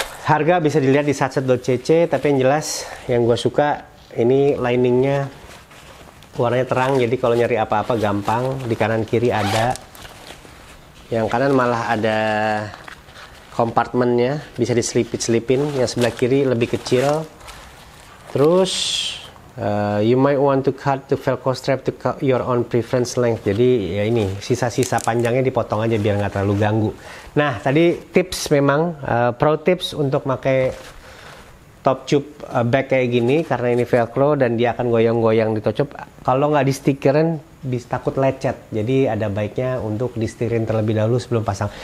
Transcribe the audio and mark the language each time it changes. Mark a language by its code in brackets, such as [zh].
[id] Harga bisa dilihat di satset.cc, tapi yang jelas yang gue suka ini liningnya warnanya terang, jadi kalau nyari apa-apa gampang. Di kanan kiri ada, yang kanan malah ada kompartemennya, bisa diselipin. Yang sebelah kiri lebih kecil. Terus [en] you might want to cut the velcro strap to your own preference length. [id] Jadi ya ini sisa-sisa panjangnya dipotong aja biar nggak terlalu ganggu. Nah, tadi tips memang pro tips untuk pakai top tube bag kayak gini, karena ini velcro dan dia akan goyang-goyang di top tube. Kalau nggak di stikerin bisa takut lecet, jadi ada baiknya untuk di setirin terlebih dahulu sebelum pasang.